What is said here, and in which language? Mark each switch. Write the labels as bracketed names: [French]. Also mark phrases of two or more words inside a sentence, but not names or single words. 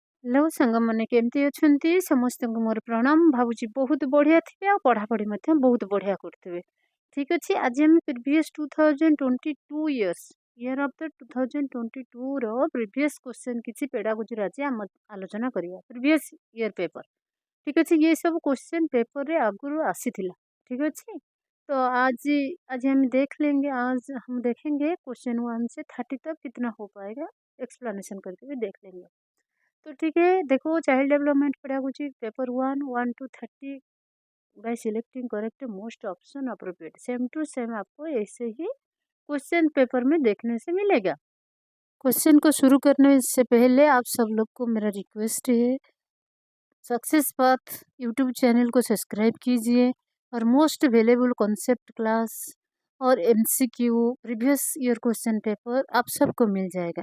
[Odia] हेलो ସାଙ୍ଗମାନେ କେମିତି ଅଛନ୍ତି? ସମସ୍ତଙ୍କୁ ମୋର ପ୍ରଣାମ। ଭାବୁଛି ବହୁତ ବଢ଼ିଆ ଥିବେ ଆଉ ପଢ଼ାପଢ଼ି ମଧ୍ୟ ବହୁତ ବଢ଼ିଆ କରୁଥିବେ। ଠିକ୍ ଅଛି, ଆଜି ଆମେ [English] previous 2022 year of the 2022 previous question [Odia] କିଛି ପେଡ଼ାଗୋଜିର ଆଜି ଆମ ଆଲୋଚନା କରିବା। [English] previous year paper. [Odia] ଠିକ୍ ଅଛି, ଏ ସବୁ [English] question paper [Odia] ରେ ଆଗରୁ ଆସିଥିଲା। ଠିକ୍ ଅଛି, [Hindi] तो आज आज हम देख लेंगे। आज हम देखेंगे क्वेश्चन 1 से 30 तक कितना हो पाएगा, एक्सप्लेनेशन करके भी देख लेंगे। तो ठीक है, देखो [English] child development pedagogy paper 1 to 30 by selecting correct most option appropriate. same to same [Hindi] आपको ऐसे ही क्वेश्चन पेपर में देखने से मिलेगा। क्वेश्चन को शुरू करने से पहले आप सब लोग को मेरा रिक्वेस्ट है, सक्सेस पाथ यूट्यूब चैनल को सब्सक्राइब कीजिए और [English] most valuable concept class [Hindi] और [English] MCQ previous year question paper [Hindi] आप सबको मिल जाएगा।